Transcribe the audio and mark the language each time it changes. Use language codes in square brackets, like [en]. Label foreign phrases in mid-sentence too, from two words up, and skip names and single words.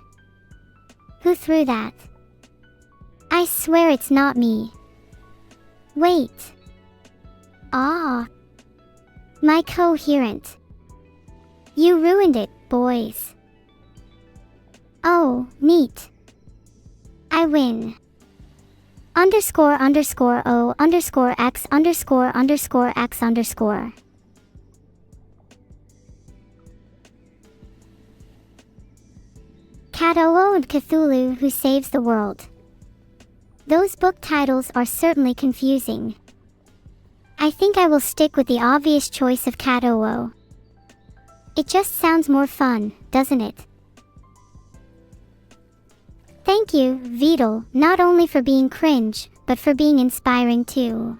[en] Who threw that? I swear it's not me. Wait. My coherent. You ruined it, boys. Oh, neat. I win. __O_X__X_. Cat-O-O and Cthulhu Who Saves the World. Those book titles are certainly confusing. I think I will stick with the obvious choice of Cat-O-O. It just sounds more fun, doesn't it? Thank you, Vedal, not only for being cringe, but for being inspiring too.